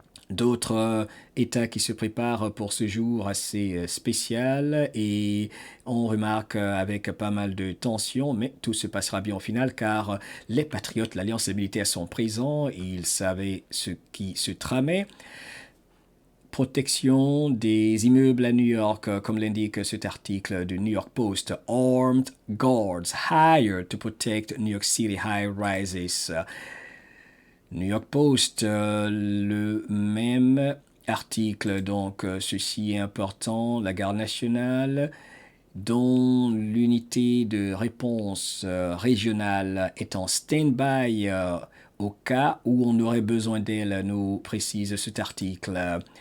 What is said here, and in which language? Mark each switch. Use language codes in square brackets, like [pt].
[fr] d'autres États qui se préparent pour ce jour assez spécial et on remarque avec pas mal de tensions, mais tout se passera bien au final car les patriotes, l'Alliance des militaires sont présents, ils savaient ce qui se tramait. Protection des immeubles à New York, comme l'indique cet article du New York Post. [en] Armed guards hired to protect New York City high-rises. [fr] New York Post, le même article, donc ceci est important, la garde nationale, dont l'unité de réponse régionale est en stand-by au cas où on aurait besoin d'elle, nous précise cet article.